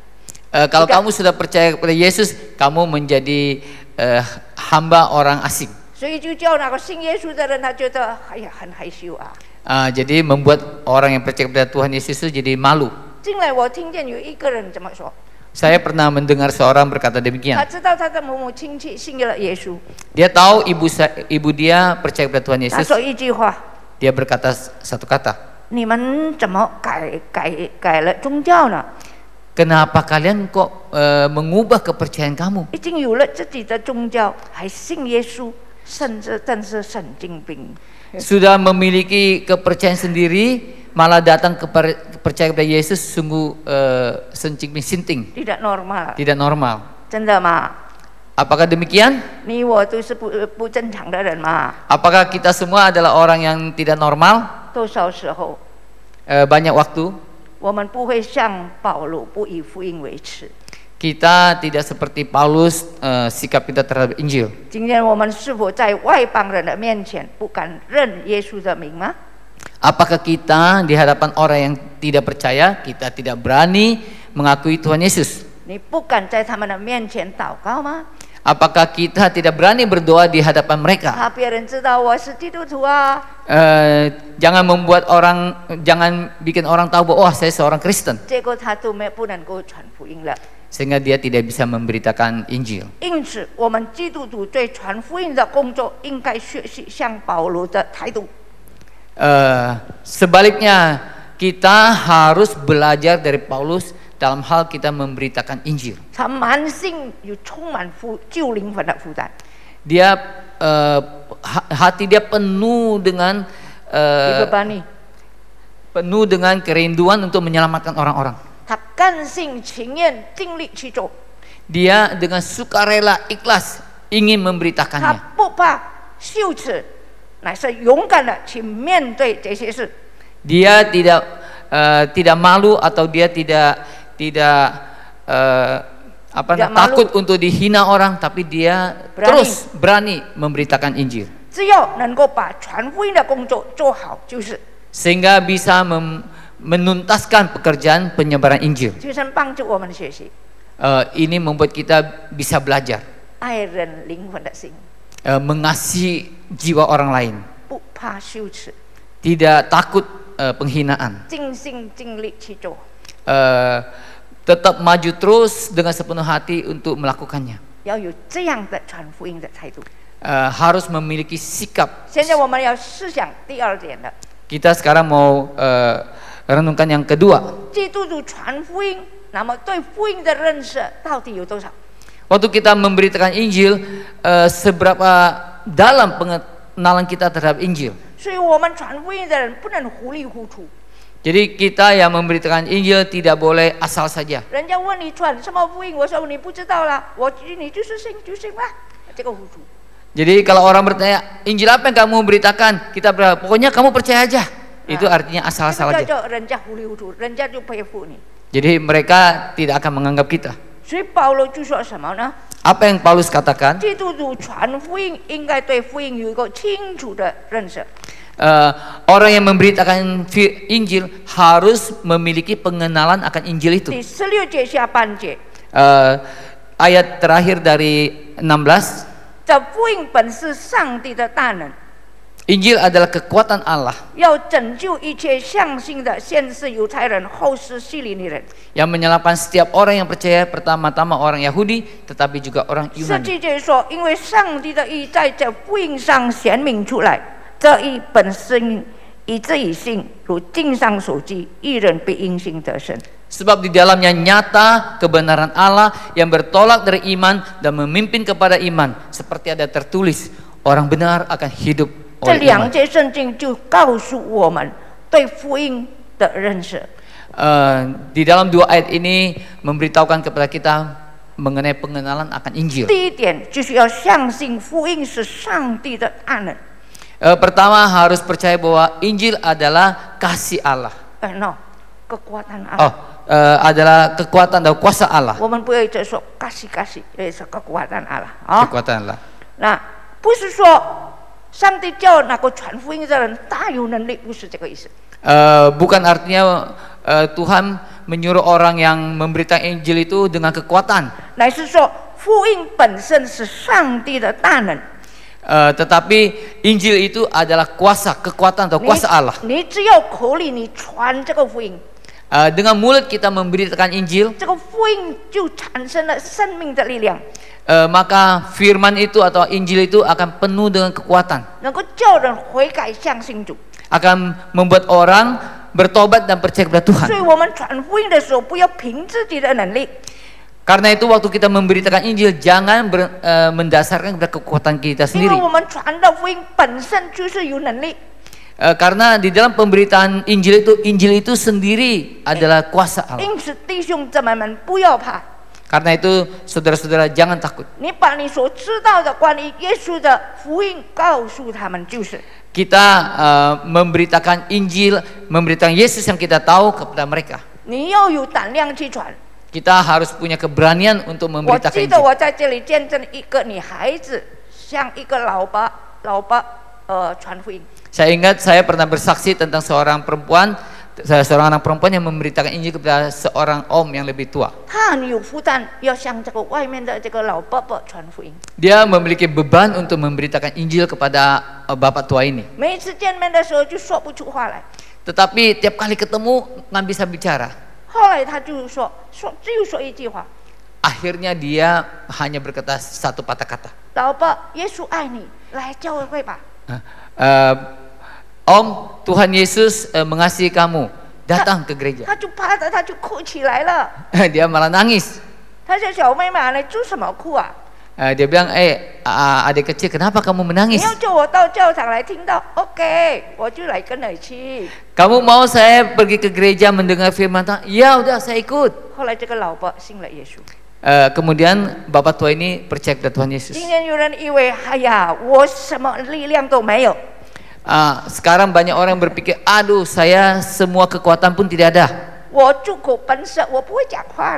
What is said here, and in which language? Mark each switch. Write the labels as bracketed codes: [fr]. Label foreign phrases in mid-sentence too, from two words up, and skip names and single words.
[id] Kalau kamu sudah percaya kepada Yesus, kamu menjadi hamba orang asing. [zh] 所以就叫那个信耶稣的人，他觉得哎呀很害羞啊。 [id] Jadi membuat orang yang percaya kepada Tuhan Yesus itu jadi malu. [zh] 近来我听见有一个人这么说， [id] Saya pernah mendengar seorang berkata [zh] 他 [id] demikian. [zh] 知道他的某某亲戚信了耶稣， [id] Dia tahu ibu dia percaya kepada Tuhan [zh] 他 [id] Yesus. [zh] 说一句话： [id] Dia berkata satu kata. [zh] 你们怎么改了宗教呢？ [id] Kenapa kalian kok mengubah kepercayaan kamu? [zh] 已经有了自己的宗教，还信耶稣，甚至真是神经病。 [id] Sudah memiliki kepercayaan sendiri, malah datang percaya kepada Yesus, sungguh sencing sinting. Tidak normal， Tidak normal. [zh] 真的吗？ [id] Apakah demikian? [zh] 你我都是不正常的人嘛。 [id] Apakah kita semua adalah orang yang tidak normal? [zh] 多少时候 [id] banyak waktu [zh] 我们不会像保罗不以福音为耻。 [id] kita tidak seperti Paulus sikap kita terhadap Injil. [zh] 今天我们是否在外邦人的面前不敢认耶稣的名吗？ [id] Apakah kita di hadapan orang yang tidak percaya, kita tidak berani mengakui Tuhan Yesus? [zh] 你不敢在他们的面前祷告吗？ [id] Apakah kita tidak berani berdoa di hadapan mereka? [zh] 怕别人知道我是基督徒啊！ [id] Jangan bikin orang tahu bahwa saya seorang Kristen, [zh] 结果他都不能够传福音了。 [id] sehingga dia tidak bisa memberitakan Injil. [zh] 因此，我们基督徒对传福音的工作应该学习像保罗的态度。 [id] Sebaliknya, kita harus belajar dari Paulus dalam hal kita memberitakan Injil. [zh] 他满心有充满救灵魂的负担， [id] Dia hati dia penuh dengan dibebani。 penuh dengan kerinduan untuk menyelamatkan orang-orang. [zh] 他甘心情愿尽力去做， [id] Dia dengan sukarela ikhlas ingin [zh] 他 [id] memberitakannya. [zh] 不怕羞耻，乃是勇敢的去面对这些事。 [id] Dia tidak malu atau dia tidak takut untuk dihina orang, tapi dia terus berani memberitakan Injil. [zh] 只要能够把传福音的工作做好，就是。 [id] Sehingga bisa menuntaskan pekerjaan penyebaran Injil. [zh] 求神帮助我们学习 [id] Ini membuat kita bisa belajar [zh] 爱人灵魂的心， [id] mengasihi jiwa orang lain, [zh] 不怕羞耻， [id] tidak takut penghinaan, [zh] 尽心尽力去做。 [id] tetap maju terus dengan sepenuh hati untuk melakukannya. [zh] 要有这样的传福音的态度。 [id] Harus memiliki sikap. [zh] 现在我们要思想第二点了。 [id] Kita sekarang mau renungkan yang kedua. [zh] 基督徒传福音，那么对福音的认识到底有多少？ [id] Waktu kita memberitakan Injil, seberapa dalam pengenalan kita terhadap Injil. [zh] 所以我们传福音的人不能糊里糊涂。 [id] Jadi kita yang memberitakan Injil tidak boleh asal saja. [zh] 人家问你传什么福音，我说你不知道啦，你就是信就信吧，这个糊涂。 [id] Jadi kalau orang bertanya, Injil apa yang kamu beritakan? Kita berkata, pokoknya kamu percaya aja. Itu artinya asal-asal aja. [zh] 人家糊里糊涂，人家就佩服你。 [id] Jadi mereka tidak akan menganggap kita. [zh] 所以保罗就说什么呢？ [id] Apa yang Paulus katakan? [zh] 基督徒传福音应该对福音有一个清楚的认识。 [id] Orang yang memberitakan Injil harus memiliki pengenalan akan Injil itu. [zh] 第16节下半节， [id] Ayat terakhir dari 16. [zh] 这福音本是上帝的大能， [id] Injil adalah kekuatan Allah [zh] 要拯救一切相信的，先是犹太人，后是希利尼人。 [id] yang menyelamatkan setiap orang yang percaya, pertama-tama orang Yahudi, tetapi juga orang [zh] 17 [id] Yunani. [zh] 节说，因为上帝的义在这福音上显明出来，这义本身以至以信，如经上所记，义人必因信得生。 [id] Sebab di dalamnya nyata kebenaran Allah yang bertolak dari iman dan memimpin kepada iman, seperti ada tertulis, orang benar akan hidup [zh] 这 [id] oleh [zh] 两 [id] iman. [zh] 节圣经就告诉我们对福音的认识。 [id] Di dalam dua ayat ini memberitahukan kepada kita mengenai pengenalan akan Injil. [zh] 第一点就是要相信福音是上帝的大能。 [id] Pertama harus percaya bahwa Injil adalah kasih Allah. kekuatan Allah. Adalah kekuatan dan kuasa Allah. [zh] 我们不要一直说 [id] kasih kasih， [zh] 也是 [id] kekuatan Allah。 Kekuatan Allah. [zh] 那不是说上帝叫那个传福音的人大有能力，不是这个意思。 [id] Bukan artinya Tuhan menyuruh orang yang memberitakan Injil itu dengan kekuatan. [zh] 乃是说福音本身是上帝的大能。 [id] Tetapi Injil itu adalah kuasa, kekuatan atau kuasa Allah. [zh] 你只要口里你传这个福音， [id] Dengan mulut kita memberitakan Injil, [zh] 这个福音就产生了生命的力量， [id] maka firman itu atau Injil itu akan penuh dengan kekuatan, [zh] 能够叫人悔改相信主。 [id] akan membuat orang bertobat dan percaya kepada [zh] 所以 [id] Tuhan. [zh] 我们传福音的时候，不要凭自己的能力， [id] Karena itu waktu kita memberitakan Injil jangan mendasarkan kepada kekuatan kita [zh] 因为 [id] sendiri. [zh] 我们传的福音本身就是有能力。 [id] Karena di dalam pemberitaan Injil itu sendiri adalah kuasa Allah. [zh] 因此，弟兄姊妹们不要怕， [id] Karena itu saudara-saudara jangan takut. [zh] 你把你所知道的关于耶稣的福音告诉他们就是。 [id] Kita memberitakan Injil, memberitakan Yesus yang kita tahu kepada mereka. [zh] 你要有胆量去传。 [id] Kita harus punya keberanian untuk [zh] 我 [id] memberitakan [zh] 记得 [id] Injil. [zh] 我在这里见证一个女孩子向一个老爸传福音。 [id] Saya ingat saya pernah bersaksi tentang seorang anak perempuan yang memberitakan Injil kepada seorang om yang lebih tua. [zh] 她很有负担，要向这个外面的这个老爸爸传福音。 [id] Dia memiliki beban untuk memberitakan Injil kepada bapak tua ini. [zh] 每一次见面的时候就说不出话来。 [id] Tetapi tiap kali ketemu nggak bisa bicara. [zh] 后来他就说只有说一句话： [id] Akhirnya dia hanya berkata satu patah kata. [zh] 老爸，耶稣爱你，来教会吧。 [id] Om, Tuhan Yesus mengasihi kamu, datang ke gereja. [zh] 他就啪的他就哭起来了。 [id] Dia malah nangis. [zh] 他说：“小妹妹，你做什么哭啊？ [id] Dia bilang, adik kecil, kenapa kamu [zh] 你 [id] menangis? [zh] 要叫我到教场来听到 ，OK， 我就来跟你去。 [id] Kamu mau saya pergi ke gereja mendengar firman Tuhan? Ya udah, saya ikut. [zh] 后来这个老爸信了耶稣。 [id] Kemudian bapak tua ini percaya kepada Tuhan Yesus. [zh] 今天有人以为，哎呀，我什么力量都没有。 [id] Sekarang banyak orang berpikir, aduh saya semua kekuatan pun tidak ada. [zh] 我住口本色，我不会讲话的，